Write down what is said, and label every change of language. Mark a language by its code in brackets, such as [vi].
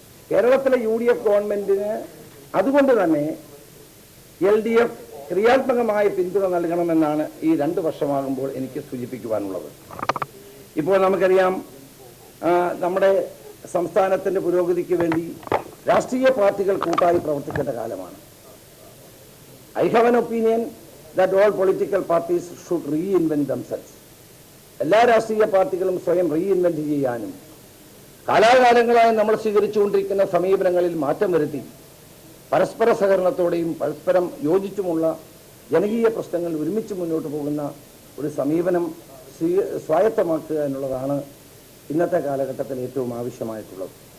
[ml] കേരളത്തിലെ UDF ഗവൺമെന്റിന് അതുകൊണ്ട് തന്നെ LDF ക്രിയാത്മകമായ പിന്തുണ നൽകണമെന്നാണ് ഈ 2 വർഷമാകുമ്പോൾ എനിക്ക് സൂചിപ്പിക്കുവാനുള്ളത്. ഇപ്പോൾ നമുക്കറിയാം, നമ്മുടെ സംസ്ഥാനത്തിൻ്റെ പുരോഗതിക്ക് വേണ്ടി രാഷ്ട്രീയ പാർട്ടികൾ കൂട്ടായി പ്രവർത്തിക്കേണ്ട കാലമാണ്. [en] I have an opinion that all political parties should reinvent themselves. [ml] എല്ലാ രാഷ്ട്രീയ പാർട്ടികളും സ്വയം റീഇൻവെന്റ് ചെയ്യാനും കാലാകാലങ്ങളായി നമ്മൾ സ്വീകരിച്ചുകൊണ്ടിരിക്കുന്ന സമീപനങ്ങളിൽ മാറ്റം വരുത്തി പരസ്പര സഹകരണത്തോടെയും പരസ്പരം യോജിച്ചുമുള്ള ജനകീയ പ്രശ്നങ്ങൾ ഒരുമിച്ച് മുന്നോട്ട് പോകുന്ന ഒരു സമീപനം സ്വായത്തമാക്കുക എന്നുള്ളതാണ് ഇന്നത്തെ കാലഘട്ടത്തിൽ ഏറ്റവും ആവശ്യമായിട്ടുള്ളത്.